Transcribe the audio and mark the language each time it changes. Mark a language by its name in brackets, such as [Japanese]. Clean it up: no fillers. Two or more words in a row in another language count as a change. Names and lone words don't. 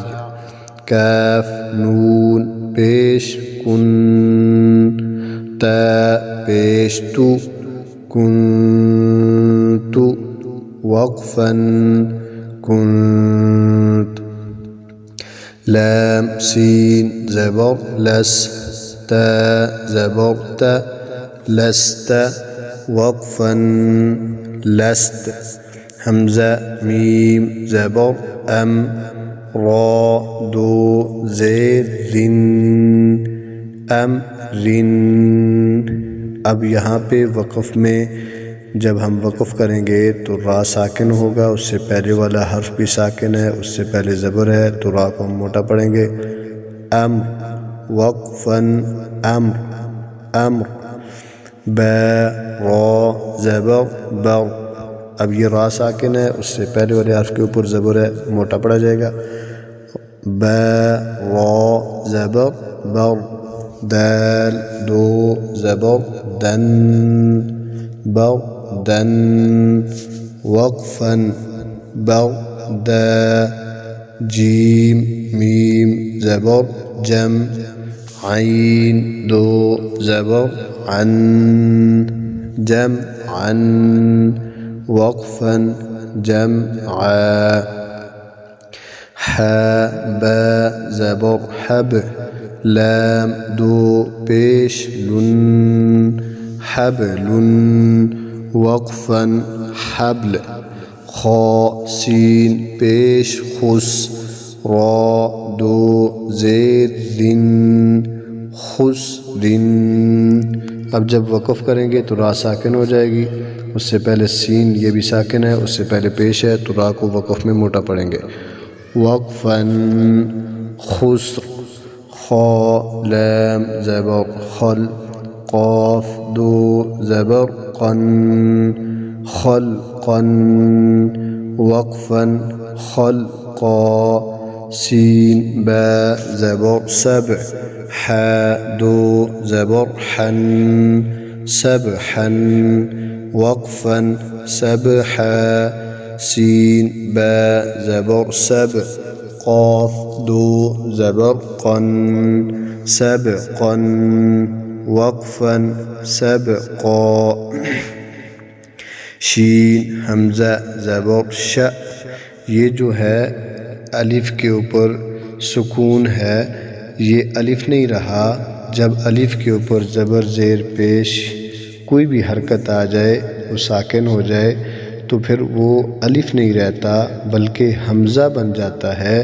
[Urdu] کاف، نون، پیش، کن، تا، پیش، تو، کنت، وقفاً، کنت۔ لام، سین، زبر، لس، تا، زبر، تا، لست، وقفاً، لست۔ حمزہ، میم، زبر، ام، را، دو، زیر، رن، امرن۔ اب یہاں پہ وقف میں جب ہم وقف کریں گے تو را ساکن ہوگا، اس سے پہلے والا حرف بھی ساکن ہے، اس سے پہلے زبر ہے تو را کو ہم موٹا پڑھیں گے۔ امر، وقفاً، امر، امر۔ با، را، زبر، بر۔ اب یہ را ساکن ہے، اس سے پہلے والے حرف کے اوپر زبر ہے، موٹا پڑا جائے گا۔ با، را، زبر، بر، دال، دو، زبر، دن، بردن، وقفاً، بردا۔ جیم، میم، زبر، جم عین دو زبر عن جمعا وقفا جمعا حا با زبر حب لام دو پیش لن حبل وقفا حبل خا سین پیش خس را دو زید دن خس دن. اب جب وقف کریں گے تو را ساکن ہو جائے گی، اس سے پہلے سین یہ بھی ساکن ہے، اس سے پہلے پیش ہے تو را کو وقف میں موٹا پڑھیں گے. وقفاً خسر خا لام زبر خل قاف دو زبر قن خلقا وقفا خلقا سين با زبر سبع حا دو زبر حن سبحا وقفا سبحا سين با زبر سبع قاف دو زبر قن سبقا وقفا سبقا شین حمزہ زبر ش. یہ جو ہے الف کے اوپر سکون ہے، یہ الف نہیں رہا. جب الف کے اوپر زبر زیر پیش کوئی بھی حرکت آ جائے، وہ ساکن ہو جائے، تو پھر وہ الف نہیں رہتا بلکہ حمزہ بن جاتا ہے.